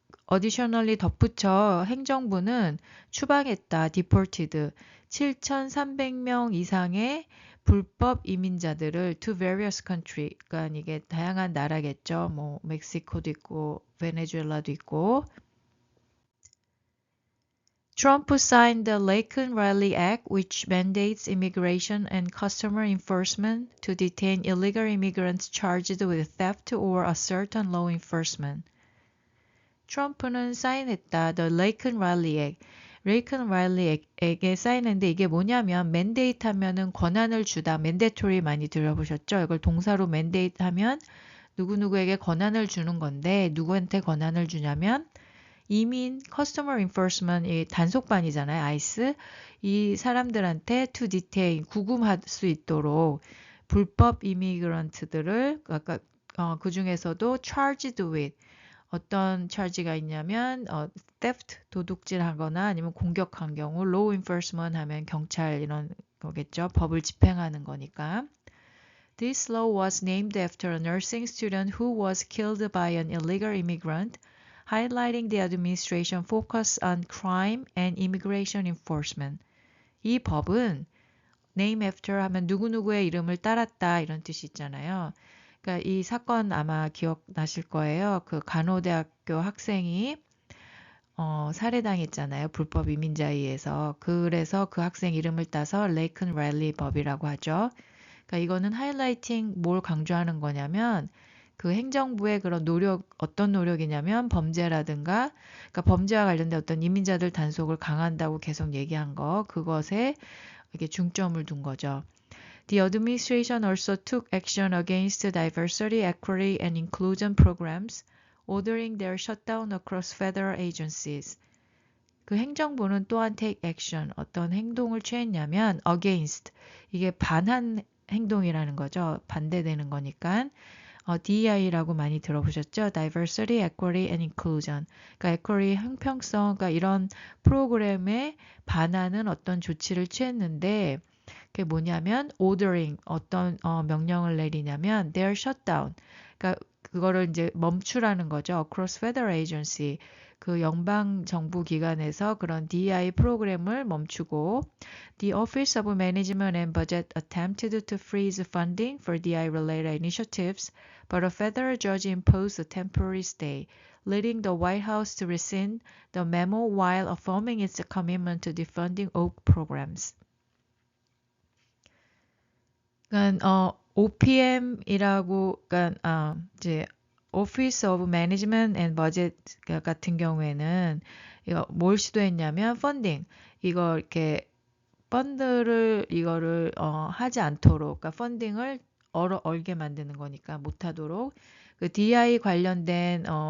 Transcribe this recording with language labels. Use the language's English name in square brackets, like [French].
[English] Additionally [Korean] 덧붙여 행정부는 추방했다, deported, 7,300명 이상의 불법 이민자들을 [English] to various country, [Korean] 그러니까 이게 다양한 나라겠죠. 뭐 멕시코도 있고 베네수엘라도 있고. [English] Trump signed the Laken-Riley Act, which mandates immigration and customs enforcement to detain illegal immigrants charged with theft or assault on law enforcement. [Korean] 트럼프는 사인했다. The Laken-Riley Act. 레이큰-라일리 액에 사인했는데 이게 뭐냐면 mandate 하면은 권한을 주다. mandatory 많이 들어보셨죠? 이걸 동사로 mandate 하면 누구누구에게 권한을 주는 건데 누구한테 권한을 주냐면 이민 customer enforcement 이 단속반이잖아요. [English] ICE. [Korean] 이 사람들한테 [English] to detain [Korean] 구금할 수 있도록 불법 이미그런트들을 그 중에서도 [English] charged with [Korean] 어떤 charge가 있냐면 theft 도둑질하거나 아니면 공격한 경우 law enforcement 하면 경찰 이런 거겠죠. 법을 집행하는 거니까. [English] This law was named after a nursing student who was killed by an illegal immigrant, highlighting the administration focus on crime and immigration enforcement. [Korean] 이 법은 [English] name after [Korean] 하면 누구누구의 이름을 따랐다 이런 뜻이 있잖아요. 그러니까 이 사건 아마 기억나실 거예요. 그 간호대학교 학생이 살해당했잖아요. 불법 이민자에 의해서. 그래서 그 학생 이름을 따서 레이큰 라일리 법이라고 하죠. 그러니까 이거는 하이라이팅 뭘 강조하는 거냐면 그 행정부의 그런 어떤 노력이냐면 범죄라든가 그러니까 범죄와 관련된 어떤 이민자들 단속을 강화한다고 계속 얘기한 거 그것에 이렇게 중점을 둔 거죠. [English] The administration also took action against diversity, equity, and inclusion programs ordering their shutdown across federal agencies. [Korean] 그 행정부는 또한 [English] take action, [Korean] 어떤 행동을 취했냐면 against, 이게 반한 행동이라는 거죠. 반대되는 거니까. DEI라고 많이 들어보셨죠? [English] Diversity, Equity and Inclusion. [Korean] 그러니까 equity, 형평성, 그러니까 이런 프로그램에 반하는 어떤 조치를 취했는데 그게 뭐냐면 ordering, 어떤 명령을 내리냐면 [English] their shutdown. [Korean] 그러니까 그거를 이제 멈추라는 거죠. [English] Across federal agency. [Korean] 그 연방 정부 기관에서 그런 DEI 프로그램을 멈추고 [English] The Office of Management and Budget attempted to freeze funding for DEI-related initiatives, but a federal judge imposed a temporary stay, leading the White House to rescind the memo while affirming its commitment to defunding all programs. [Korean] 그러니까 OPM이라고 그러니까 이제 Office of Management and Budget 같은 경우에는 이거 뭘 시도했냐면 펀딩 이거 이렇게 펀드를 이거를 하지 않도록 그러니까 펀딩을 얼게 만드는 거니까 못하도록 그 DI 관련된